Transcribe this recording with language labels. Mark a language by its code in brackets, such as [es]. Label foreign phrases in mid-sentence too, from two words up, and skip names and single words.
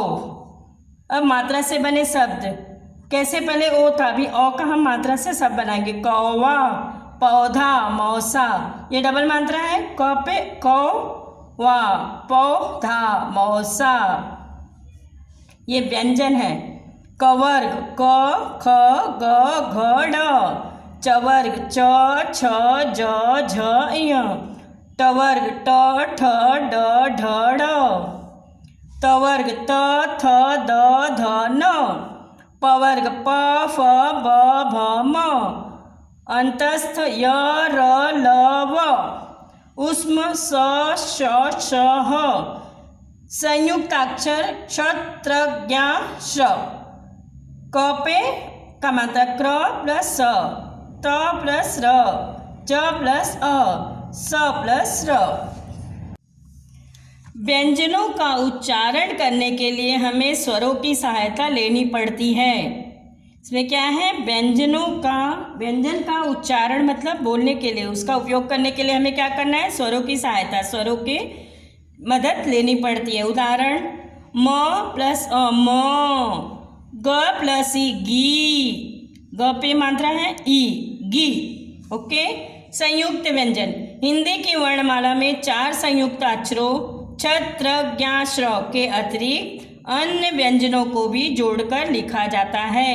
[hi] अब मात्रा से बने शब्द कैसे? पहले ओ था, अभी औ का हम मात्रा से शब्द बनाएंगे। कौवा, पौधा, मौसा। ये डबल मात्रा है, क पे कौवा, पौधा, मौसा। ये व्यंजन है। कवर्ग, क, ख, ग, घ, ढ। चवर्ग, च, छ, ज, झ, ञ। टवर्ग, ट, ठ, ड, ढ, ढ। तवर्ग, त, थ, द, ध, न। पवर्ग, प, फ, ब, भ, म। अंतस्थ, य, र, ल, व। उष्म, स, श, श, ह। संयुक्ताक्षर, क्ष, त्र, ज्ञ, श। क पे का मात्रा क्र प्लस स, त प्लस र, च प्लस अ, स प्लस र। व्यंजनों का उच्चारण करने के लिए हमें स्वरों की सहायता लेनी पड़ती है। इसमें क्या है, व्यंजन का उच्चारण मतलब बोलने के लिए, उसका उपयोग करने के लिए हमें क्या करना है, स्वरों की सहायता, स्वरों की मदद लेनी पड़ती है। उदाहरण, म प्लस अ म, ग प्लस ई गी, ग पे मात्रा है ई गी। ओके। संयुक्त व्यंजन, हिंदी की वर्णमाला में 4 संयुक्त अक्षरों छत्र ज्ञ श्र के अतिरिक्त अन्य व्यंजनों को भी जोड़कर लिखा जाता है।